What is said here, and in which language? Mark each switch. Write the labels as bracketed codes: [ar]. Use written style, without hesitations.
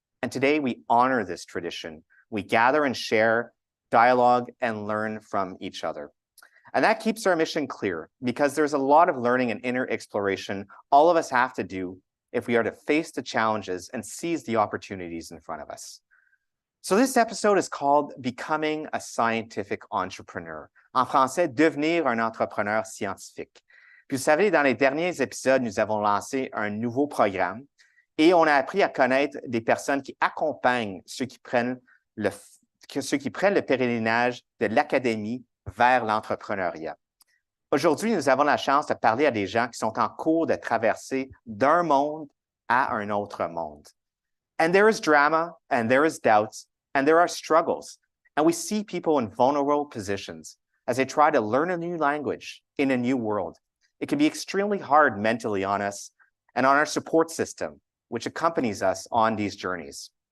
[en] And today we honor this tradition. We gather and share, dialogue, and learn from each other. And that keeps our mission clear because there's a lot of learning and inner exploration all of us have to do if we are to face the challenges and seize the opportunities in front of us. So this episode is called Becoming a Scientific Entrepreneur. [fr] En français, devenir un entrepreneur scientifique. Puis vous savez, dans les derniers épisodes, nous avons lancé un nouveau programme et on a appris à connaître des personnes qui accompagnent ceux qui prennent le pèlerinage de l'académie vers l'entrepreneuriat. Aujourd'hui, nous avons la chance de parler à des gens qui sont en cours de traverser d'un monde à un autre monde. [en] And there is drama, and there is doubts, and there are struggles. And we see people in vulnerable positions as they try to learn a new language in a new world. It can be extremely hard mentally on us and on our support system, which accompanies us on these journeys.